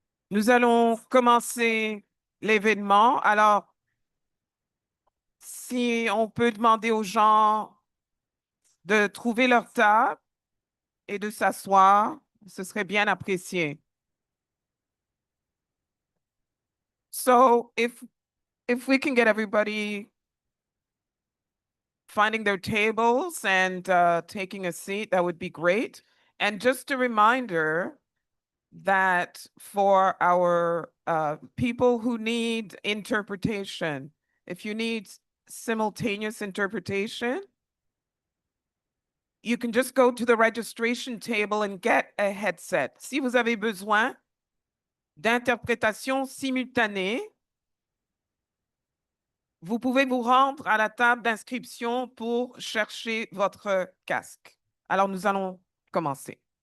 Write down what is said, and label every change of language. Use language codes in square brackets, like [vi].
[fr] Nous allons commencer l'événement. Alors, si on peut demander aux gens de trouver leur table et de s'asseoir, ce serait bien apprécié. [en] So, if we can get everybody finding their tables and taking a seat, that would be great. And just a reminder that for our people who need interpretation, if you need simultaneous interpretation, you can just go to the registration table and get a headset. [fr] Si vous avez besoin d'interprétation simultanée, vous pouvez vous rendre à la table d'inscription pour chercher votre casque. Alors, nous allons commencer.